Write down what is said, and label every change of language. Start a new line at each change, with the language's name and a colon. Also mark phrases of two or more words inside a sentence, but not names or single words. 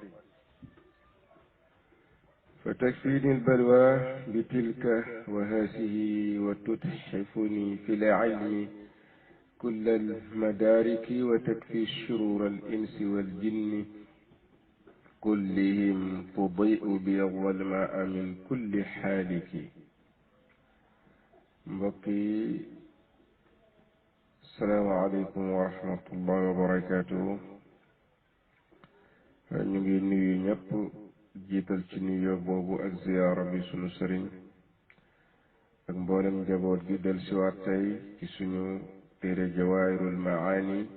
Arabic: فتكفيني البلوى بتلك وهذه وتتحفني في العلم كل المدارك وتكفي الشرور الإنس والجن كلهم تضيء بي الظلماء من كل حالك. mbokki السلام عليكم ورحمة الله وبركاته.
Wolof: ñu ngi nuyu ñëpp jiital ci nuyoo boobu ak ziyaara bi sunu sëriñ ak mboolem njaboot gi del siwaat tey ci suñu téere jawaahirul maani